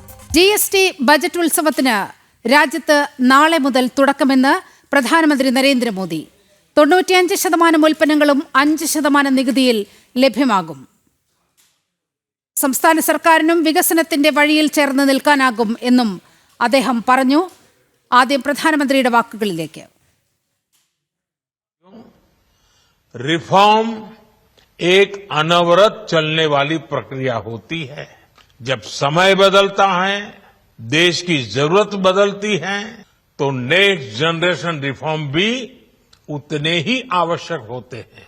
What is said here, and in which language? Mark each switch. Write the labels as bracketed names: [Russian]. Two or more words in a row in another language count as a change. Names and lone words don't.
[Malayalam] GST ബജറ്റ് ഉത്സവത്തിന് രാജ്യത്ത് നാളെ മുതൽ തുടക്കമെന്ന് പ്രധാനമന്ത്രി നരേന്ദ്രമോദി. 95% ഉൽപ്പന്നങ്ങളും 5% നികുതിയിൽ ലഭ്യമാകും. സംസ്ഥാന സർക്കാരിനും വികസനത്തിന്റെ വഴിയിൽ ചേർന്ന് നിൽക്കാനാകും എന്നും അദ്ദേഹം പറഞ്ഞു. ആദ്യം പ്രധാനമന്ത്രിയുടെ വാക്കുകളിലേക്ക്. [Hindi] रिफॉर्म एक अनवरत चलने वाली प्रक्रिया होती है. जब समय बदलता है, देश की जरूरत बदलती है, तो [English] next generation reform [Hindi] भी उतने ही आवश्यक होते हैं.